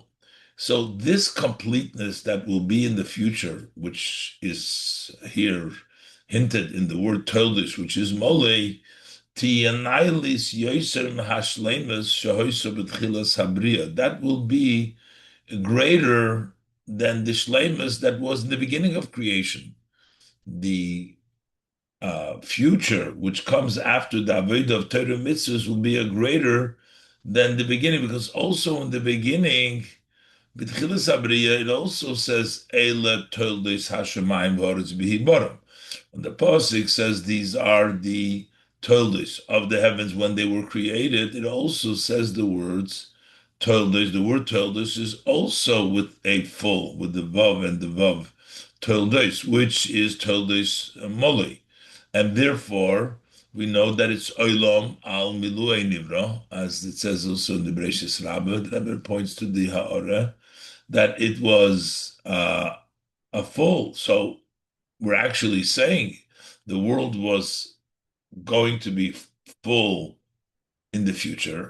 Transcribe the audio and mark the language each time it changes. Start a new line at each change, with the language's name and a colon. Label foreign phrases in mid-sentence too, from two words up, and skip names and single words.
English: So this completeness that will be in the future, which is here hinted in the word Toldish, which is mole, that will be greater than the shleimus that was in the beginning of creation. The future, which comes after the avodah of Torah mitzvahs, will be a greater than the beginning, because also in the beginning,
Hebrew: בתחילת הבריאה,
English: it also says
Hebrew: אלה תולדות השמים והארץ בהבראם.
English: And the pasuk says these are the toldos of the heavens when they were created. It also says the words toldos. The word toldos is also with a full, with the vav and the vav toldos, which is
Hebrew: תולדות מלא.
English: And therefore, we know that it's
Hebrew: עולם על מילואו נברא,
English: as it says also in the Bereshis Rabbah. The Rebbe points to the ha'ara, that it was a full. So we're actually saying the world was going to be full in the future.